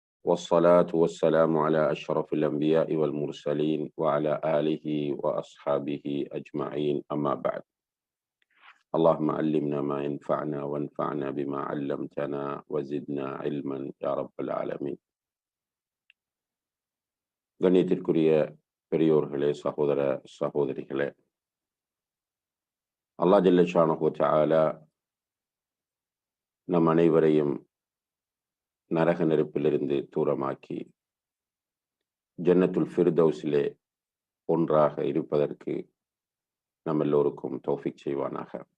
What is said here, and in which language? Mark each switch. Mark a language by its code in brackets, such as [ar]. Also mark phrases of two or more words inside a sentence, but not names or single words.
[ar] والصلاة والسلام على أشرف الأنبياء والمرسلين وعلى آله وأصحابه أجمعين أما بعد. اللهم علمنا ما ينفعنا وانفعنا بما علمتنا وزدنا علما يا رب العالمين. [ta] கண்ணியத்திற்குரிய பெரியோர்களே, சகோதர சகோதரிகளே, அல்லாஹ் [ar] جل شأنه وتعالى [ta] நம் அனைவரையும் நரக நெருப்பிலிருந்து தூரமாக்கி ஜன்னத்துல் ஃபிர்தௌஸிலே ஒன்றாக இருப்பதற்கு நம் எல்லோருக்கும் தௌஃபீக் செய்வானாக.